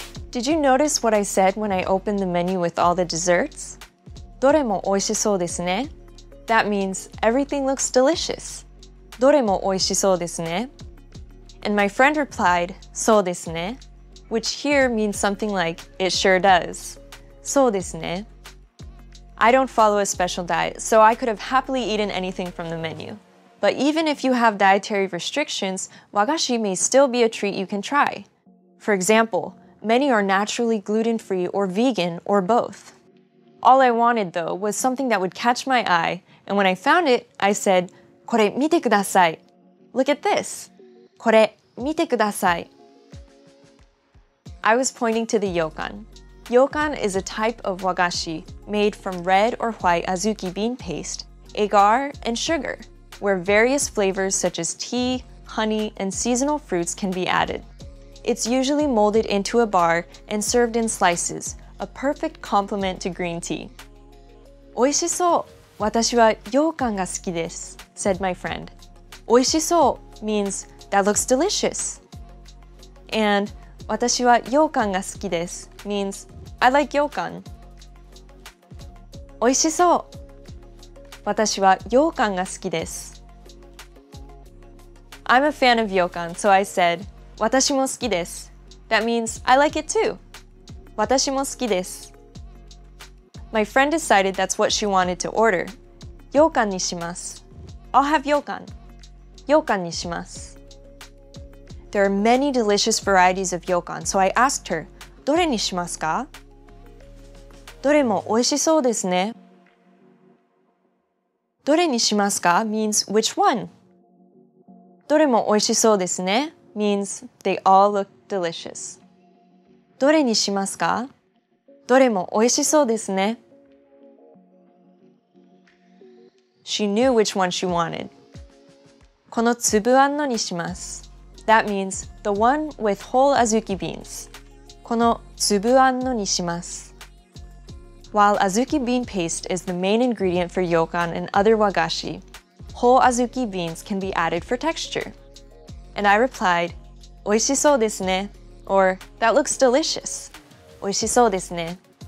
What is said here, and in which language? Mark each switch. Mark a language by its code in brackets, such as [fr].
[en] Did you notice what I said when I opened the menu with all the desserts? [ja] どれも美味しそうですね. [en] That means everything looks delicious. [ja] どれも美味しそうですね. [en] And my friend replied, [ja] そうですね, [en] which here means something like, it sure does. [ja] そうですね. [en] I don't follow a special diet, so I could have happily eaten anything from the menu. But even if you have dietary restrictions, wagashi may still be a treat you can try. For example, many are naturally gluten-free or vegan or both. All I wanted, though, was something that would catch my eye, and when I found it, I said, [ja] これ見てください. [en] Look at this. [ja] これ見てください. [en] I was pointing to the yokan. Yokan is a type of wagashi made from red or white azuki bean paste, agar, and sugar, where various flavors such as tea, honey, and seasonal fruits can be added. It's usually molded into a bar and served in slices, a perfect complement to green tea. [ja] 美味しそう。私は羊羹が好きです, [en] said my friend. [ja] 美味しそう [en] means that looks delicious. And [ja] 私は羊羹が好きです [en] means I like yokan. [ja] 美味しそう。私は羊羹が好きです. [en] I'm a fan of yokan, so I said, [ja] 私も好きです. [en] That means I like it too. [ja] 私も好きです. [en] My friend decided that's what she wanted to order. [ja] 羊羹にします. [en] I'll have yokan. [ja] 羊羹にします. [en] There are many delicious varieties of yokan, so I asked her, [ja] どれにしますか? どれも美味しそうですね. どれにしますか [en] means which one? [ja] どれも美味しそうですね [en] means they all look delicious. [ja] どれにしますか?どれも美味しそうですね. [en] She knew which one she wanted. [ja] この粒あんのにします. [en] That means the one with whole azuki beans. [ja] この粒あんのにします. [en] While azuki bean paste is the main ingredient for yokan and other wagashi, whole azuki beans can be added for texture. And I replied, [ja] 美味しそうですね, [en] or that looks delicious. [ja] 美味しそうですね.